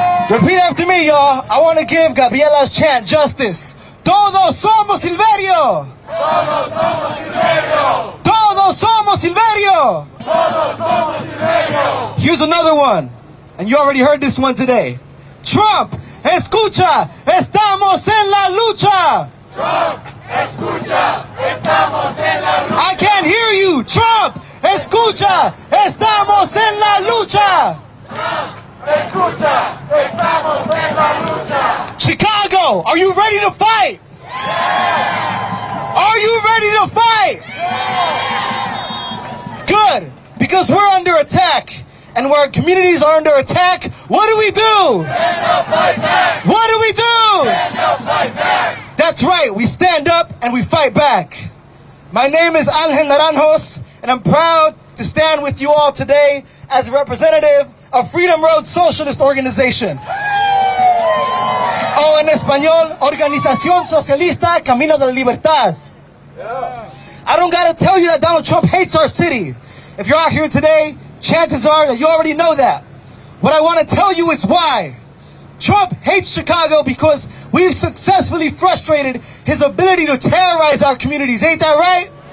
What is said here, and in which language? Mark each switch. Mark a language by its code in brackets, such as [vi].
[en] Repeat after me, y'all. I want to give Gabriela's chant justice. [es] Todos somos Silverio. Todos somos Silverio. Todos somos Silverio. Todos somos Silverio. [en] Here's another one. And you already heard this one today. [es] Trump, escucha, estamos en la lucha. Trump, escucha, estamos en la lucha. [en] I can't hear you. [es] Trump, escucha, estamos en la lucha. Trump, escucha, estamos en la lucha. [en] Chicago, are you ready to fight? Are you ready to fight? Good, because we're under attack. And where our communities are under attack, what do we do? Stand up, fight back. What do we do? Stand up, fight back. That's right, we stand up and we fight back. My name is Angel Naranjos, and I'm proud to stand with you all today as a representative of Freedom Road Socialist Organization. [es] O en español, Organización Socialista Camino de la Libertad. [en] I don't gotta tell you that Donald Trump hates our city. If you're out here today, chances are that you already know that. What I want to tell you is why. Trump hates Chicago because we've successfully frustrated his ability to terrorize our communities. Ain't that right?